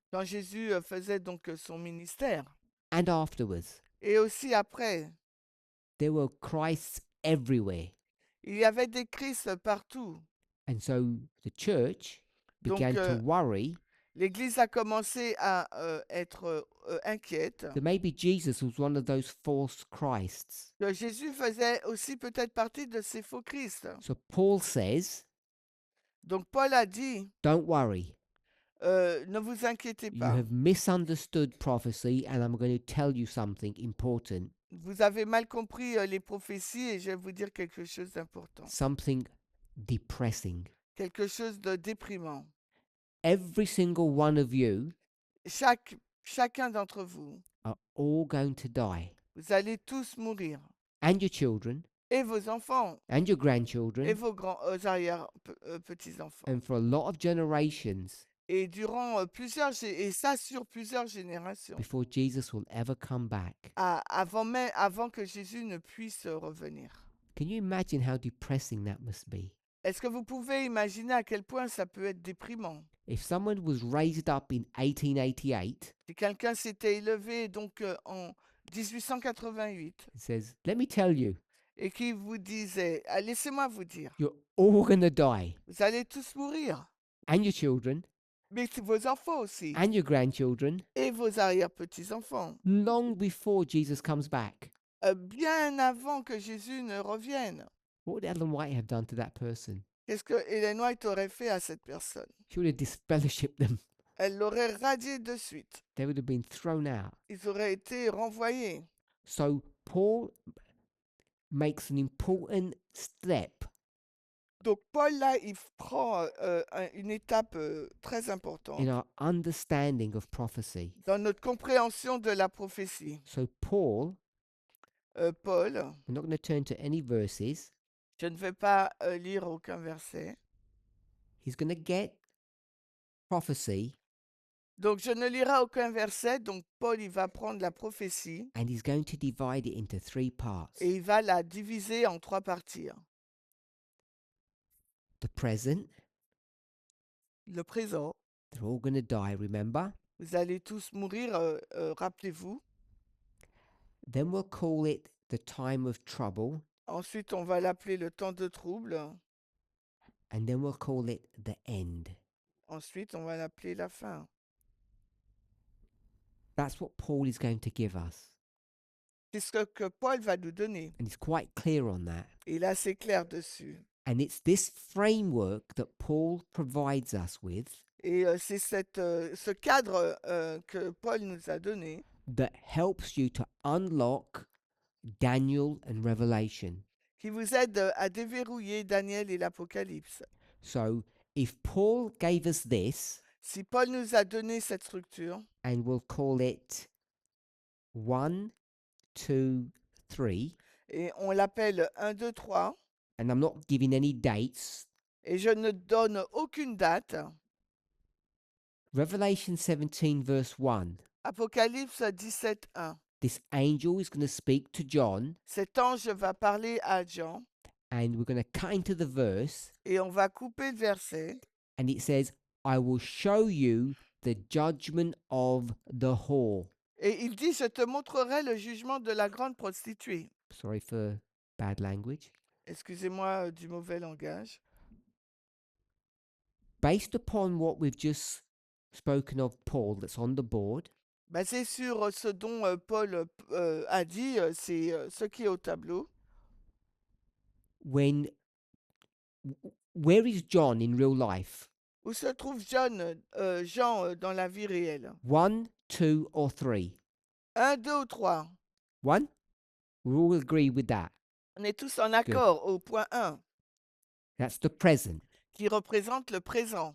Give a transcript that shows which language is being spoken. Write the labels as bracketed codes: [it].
[fr] quand Jésus faisait donc son ministère, [en] and afterwards, [fr] et aussi après, [en] there were Christs everywhere. [fr] il y avait des Christ partout. [en] And so the church began [fr] Donc, [en] to worry [fr] l'Église a commencé à être inquiète [en] that maybe Jesus was one of those false Christs. [fr] que Jésus faisait aussi peut-être partie de ces faux Christ. [en] So Paul says, [fr] Donc Paul a dit, [en] don't worry. [fr] ne vous inquiétez [en] You [fr] pas. [en] have misunderstood prophecy, and I'm going to tell you something important, [fr] Vous avez mal compris les prophéties et je vais vous dire quelque chose d'important. [en] something depressing. [fr] Quelque chose de déprimant. [en] Every single one of you [fr] Chacun d'entre vous, [en] are all going to die, [fr] vous allez tous mourir. [en] and your children, [fr] Et vos enfants, [en] and your [fr] et [en] grandchildren, [fr] vos arrière-petits-enfants. [en] and for a lot of generations [fr] Et durant et ça sur plusieurs générations. [en] before Jesus will ever come back. [fr] Avant que Jésus ne puisse revenir. [en] Can you imagine how depressing that must be? [fr] Est-ce que vous pouvez imaginer à quel point ça peut être déprimant? [en] If someone was raised up in 1888 [fr] Si quelqu'un s'était élevé donc en 1888 [en] and says, let me tell you, [fr] et qui vous disait, ah, laissez-moi vous dire, [en] you're all going to die, [fr] vous allez tous mourir, [en] and your children, [fr] mais vos enfants aussi, [en] and your grandchildren, [fr] et vos arrière-petits-enfants, [en] long before Jesus comes back. [fr] bien avant que Jésus ne revienne. [en] What would Ellen White have done to that person? [fr] Qu'est-ce que Ellen White aurait fait à cette personne? [en] She would have disfellowshipped them. [fr] Elle l'aurait radié de suite. [en] They would have been thrown out. [fr] Ils auraient été renvoyés. [en] So Paul makes an important step [fr] Donc Paul, là, il prend une étape très [en] in [fr] importante [en] our understanding of prophecy. [fr] dans notre compréhension de la prophétie. [en] So Paul, [fr] Paul, [en] we're not going to turn to any verses. [fr] je ne vais pas lire aucun verset. [en] He's going to get prophecy [fr] Donc je ne lirai aucun verset. Donc Paul, il va prendre la prophétie [en] and he's going to divide it into 3 parts. [fr] et il va la diviser en 3 parties. [en] The present, [fr] Le présent, [en] they're all going to die, remember? [fr] vous allez tous mourir, rappelez-vous. [en] Then we'll call it the time of trouble, [fr] Ensuite, on va l'appeler le temps de trouble. [en] and then we'll call it the end. [fr] Ensuite, on va l'appeler la fin. [en] That's what Paul is going to give us. [fr] C'est ce que Paul va nous donner. [en] And he's quite clear on that. [fr] Et là, c'est clair dessus. [en] And it's this framework that Paul provides us with [fr] Et c'est ce cadre que Paul nous a donné [en] that helps you to unlock Daniel and Revelation. [fr] qui vous aide à déverrouiller Daniel et l'Apocalypse. [en] So if Paul gave us this, [fr] Si Paul nous a donné cette structure, [en] and we'll call it 1, 2, 3, [fr] et on l'appelle 1, 2, 3, [en] and I'm not giving any dates, [fr] et je ne donne aucune date, [en] Revelation 17 verse 1, [fr] Apocalypse 17, 1. [en] this angel is going to speak to John, [fr] Cet ange va parler à Jean [en] And we're going to cut into the verse, [fr] et on va couper le verset. [en] and it says, I will show you the judgment of the whore. [fr] Et il dit, je te montrerai le jugement de la grande prostituée. [en] Sorry for bad language. [fr] Excusez-moi du mauvais langage. [en] Based upon what we've just spoken of, Paul, that's on the board, [fr] Basé sur ce dont Paul a dit, c'est ce qui est au tableau. [en] when where is John in real life? [fr] Où se trouve Jean dans la vie réelle? [en] 1, 2, or 3? [fr] 1, 2 ou 3? [en] 1? We all agree with that. [fr] On est tous en accord au point 1, [en] That's the present. [fr] qui représente le présent.